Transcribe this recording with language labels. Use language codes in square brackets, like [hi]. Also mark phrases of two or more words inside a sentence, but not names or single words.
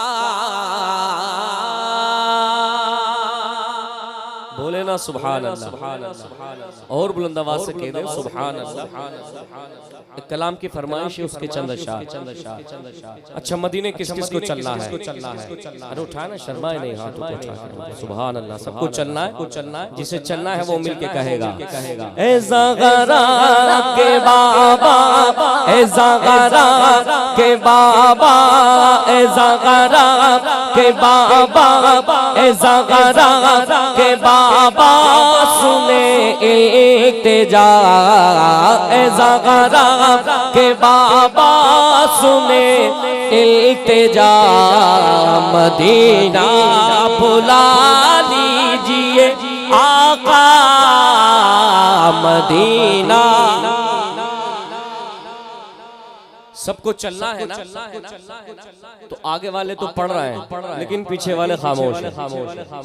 [hi] बोले ना [ar] سبحان الله, [hi] और बुलंद आवाज से कह दे [ar] سبحان الله. [hi] कलाम की फरमाइश है, उसके चंद अशार। अच्छा, मदीने किस किस को चलना है? अरे उठा ना, शर्माए नहीं, हाथ को उठा। [ar] سبحان الله, [hi] सबको चलना है, जिसे चलना है वो मिलके कहेगा। ए ज़ग़रा के बाबा, ए ज़ग़रा के बाबा, ए ज़ग़रा के बाबा, ए ज़ग़रा के बाबा, सुने इल्तिजा, ए ज़ग़रा के बाबा सुने इल्तिजा, मदीना बुला लीजिए आका, मदीना। सबको चलना है ना, तो आगे वाले तो पढ़ रहे हैं लेकिन पीछे वाले खामोश हैं।